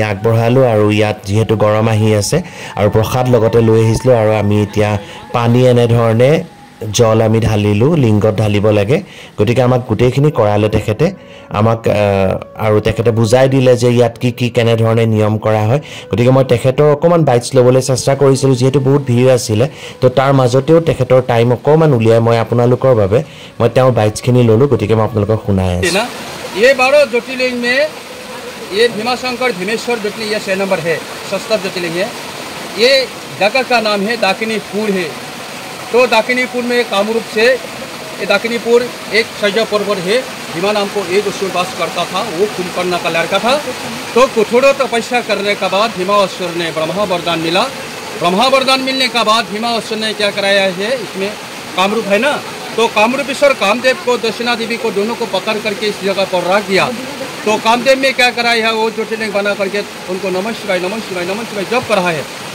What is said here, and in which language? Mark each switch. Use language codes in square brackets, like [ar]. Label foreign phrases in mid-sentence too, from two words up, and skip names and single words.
[as] আগবঢ়ালো আৰু ইয়াত যেহেতু গৰম আহি আছে আৰু প্ৰসাদ লগতে লৈ আহিছিলো আৰু আমি এতিয়া পানী এনে ধৰণে জল আমি ঢালিলো লিংগত ঢালিব লাগে গতিকে আমাক গোটেইখিনি কৰালে তেখেতে আমাক আৰু তেখেতে বুজাই দিলে যে ইয়াত কি কেনে ধৰণে নিয়ম কৰা হয় গতিকে মই তেখেতৰ অকমান বাইটছ লবলৈ চেষ্টা কৰিছিলো যেহেতু বহুত ভিৰ আছিল তো তাৰ মাজতেও তেখেতৰ টাইম অকমান উলিয়াই মই আপোনালোকৰ বাবে মই তেওঁৰ বাইটছখিনি ললো গতিকে মই আপোনালোকক শুনাই আছো [hi] ये 12 ज्योतिर्लिंग में ये भीमाशंकर भीमेश्वर ज्योतिर्लिंग ये 6 नंबर है 6th ज्योतिर्लिंग है ये जगह का नाम है दाकिनीपुर है तो दाकिनीपुर में कामरूप से ये दाकिनीपुर एक सैजा पर्वत है भीमा नाम को एक असुर वास करता था वो कुंभकर्ण का लड़का था तो कठोर तपस्या करने के बाद भीमासुर ने ब्रह्मा वरदान मिला ब्रह्मा वरदान मिलने के बाद भीमासुर ने क्या कराया है इसमें कामरूप है ना तो कामरूपेश्वर कामदेव को दक्षिणा देवी को दोनों को पकड़ करके इस जगह पर रख दिया तो कामदेव में क्या कराया है वो ज्योतिर्लिंग बना करके उनको नमः शिवाय जप कर रहा है